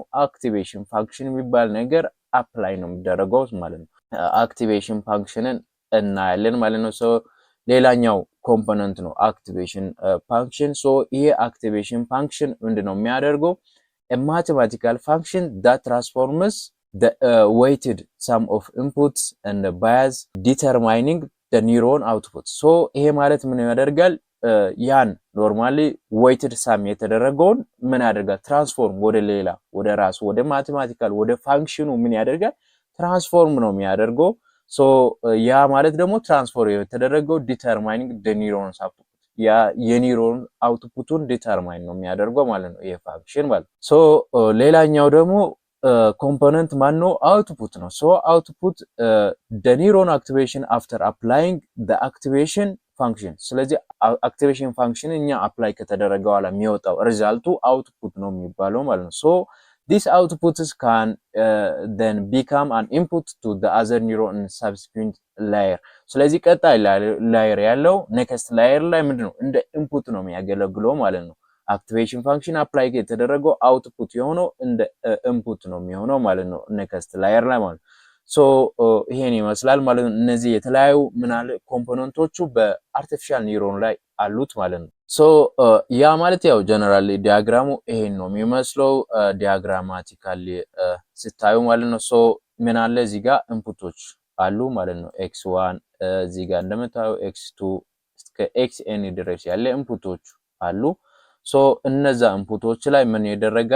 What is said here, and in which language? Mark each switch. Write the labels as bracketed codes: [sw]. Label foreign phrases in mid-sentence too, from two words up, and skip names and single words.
[en] activation function [am] የሚባል ነገር አፕላይ ነው የሚደረገው ማለት ነው። አክቲቬሽን ፋንክሽንን እናያለን ማለት ነው። ሶ ሌላኛው ኮምፖነንት ነው [en] activation function። [am] ሶ ይሄ [en] activation function [am] ምንድነው የሚያደርገው? [en] mathematical function that transforms the weighted sum of inputs and the bias determining the neuron output። [am] ሶ ይሄ ማለት ምን ያደርጋል? ያን ኖርማሊ [en] weighted sum [am] የተደረገውን ምን ያደርጋል? ትራንስፎርም ወደ ሌላ ወደ ራሱ ወደ ማቴማቲካል ወደ ፋንክሽኑ ምን ያደርጋል? ትራንስፎርም ነው የሚያደርገው። ሶ ያ ማለት ደግሞ ትራንስፎርም የተደረገው [en] determining the neurons output [am] ያ የኒውሮን አውትፑቱን ዲተርማይን ነው የሚያደርገው ማለት ነው ይሄ ፋንክሽን ማለት። ሶ ሌላኛው ደግሞ ኮምፖነንት ማነው? አውትፑት ነው። ሶ አውትፑት [en] the neuron activation after applying the activation function። [am] ስለዚህ [en] activation function [am] እኛ አፕላይ ከተደረገ በኋላ የሚወጣው ሪዛልቱ አውትፑት ነው የሚባለው ማለት ነው። ሶ [en] this outputs can then become an input to the other neuron in subsequent layer። [am] ስለዚህ ቀጣይ ላየር ያለው [en] next layer [am] ላይ ምንድነው እንደ ኢንፑት ነው የሚያገለግለው ማለት ነው። [en] activation function [am] አፕላይ የተደረገው አውትፑት የሆነው እንደ ኢንፑት ነው የሚሆነው ማለት ነው [en] next layer [am] ላይ ማለት ነው። ሶ ይሄን ይመስላል ማለት ነው። እነዚህ የተለያዩ ምናለ ኮምፖነንቶቹ በአርቲፊሻል ኒውሮን ላይ አሉት ማለት ነው። ሶ ያ ማለት ያው ጀነራሊ ዲያግራሙ ይሄን ነው የሚመስለው ዲያግራማቲካሊ ስታዩ ማለት ነው። ሶ ምን አለ እዚህ ጋር ኢንፑቶች አሉ ማለት ነው። x1 እዚህ ጋር እንደምታዩ x2 እስከ xn ድረስ ያለ ኢንፑቶች አሉ። ሶ እነዛ ኢንፑቶች ላይ ምን ይደረጋል?